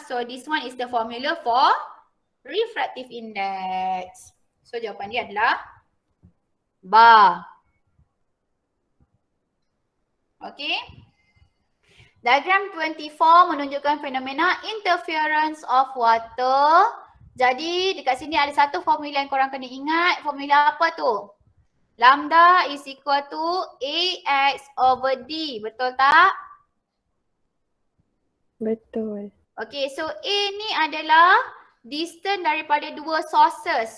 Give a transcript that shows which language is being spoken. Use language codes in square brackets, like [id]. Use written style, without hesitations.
[en] So this one is the formula for refractive index. [ms] So jawapan dia adalah bar. Okay. Diagram 24 menunjukkan fenomena [en] interference of water. [ms] Jadi dekat sini ada satu formula yang korang kena ingat. Formula apa tu? [en] Lambda is equal to AX over D. [ms] Betul tak? Betul. Okay, so A ni adalah distance daripada dua sources.